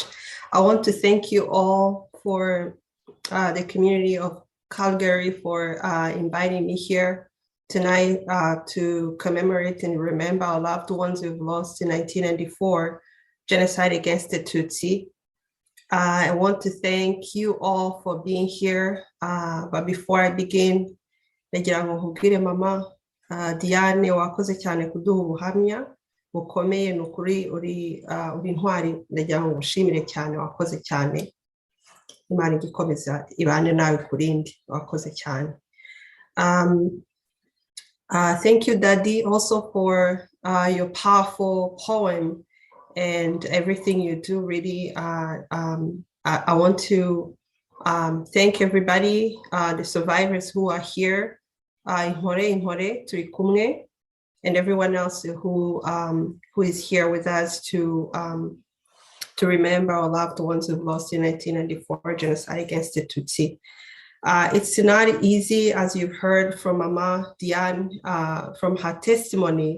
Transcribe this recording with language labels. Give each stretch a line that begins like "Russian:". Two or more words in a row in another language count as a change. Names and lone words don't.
English: I want to thank you all for the community of Calgary for inviting me here tonight to commemorate and remember our loved ones we've lost in 1994, genocide against the Tutsi. I want to thank you all for being here. But before I begin,
Kinyarwanda: nagira ngo nkubwire mama Diane wakoze cyane kuduha ubuhamya bukomeye, ni ukuri uri intwari, nagira ngo ngushimire cyane, wakoze cyane. Imana igikomeza ibane nawe kurindi, wakoze cyane.
English: Thank you, Daddy, also for your powerful poem and everything you do. Really, I want to thank everybody, the survivors who are here,
Kinyarwanda: Inhore, turi kumwe,
English: and everyone else who is here with us to remember our loved ones we've lost in 1994 genocide against the Tutsi. It's not easy, as you've heard from Mama Diane, from her testimony.